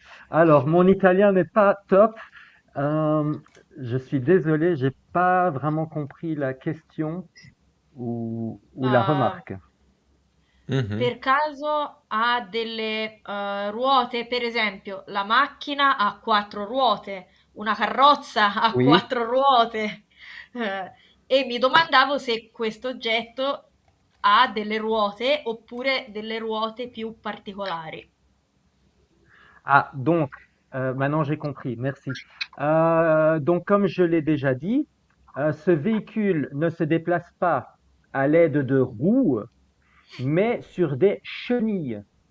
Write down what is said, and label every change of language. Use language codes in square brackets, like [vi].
[fr] Alors, mon italien n'est pas top. Je suis désolé, j'ai pas vraiment compris la question ou la remarque. [it] Per caso ha delle ruote? Per esempio, la macchina ha 4 ruote, una carrozza ha [fr] Oui. [it] 4 ruote. E mi domandavo se questo oggetto ha delle ruote oppure delle ruote più particolari. [fr] Ah, donc, maintenant j'ai compris, merci. Donc, comme je l'ai déjà dit, ce véhicule ne se déplace pas à l'aide de roues, mais sur des chenilles.